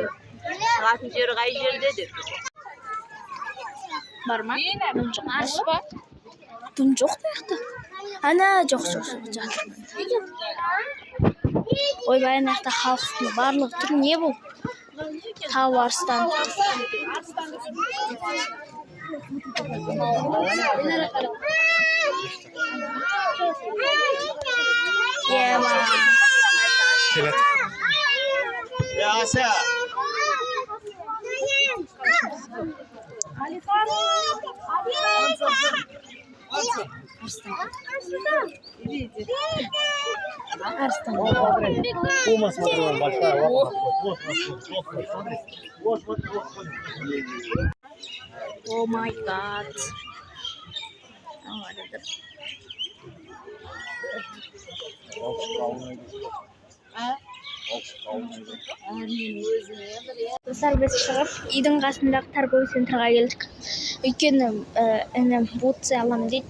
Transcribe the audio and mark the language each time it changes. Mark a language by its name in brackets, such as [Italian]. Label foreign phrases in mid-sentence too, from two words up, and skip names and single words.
[Kazakh] Шығатын жері қай жерде деп. Бар ма? Дым жоқ. Ба? Дым жоқ та яқта. Ана жоқ. Жатыр. Ойбай, ана яқта халықтың барлығы тұр. Не бұл? Тау арыстан. Ева. Яся. [Russian] Кума, смотри, он большая. Вот. [English] Oh my God. [Kazakh] Достар, біз шығып, үйдің қасындағы [Russian] торговый центрға [Kazakh] келдік. Өйткені інім бутсы аламын дейді.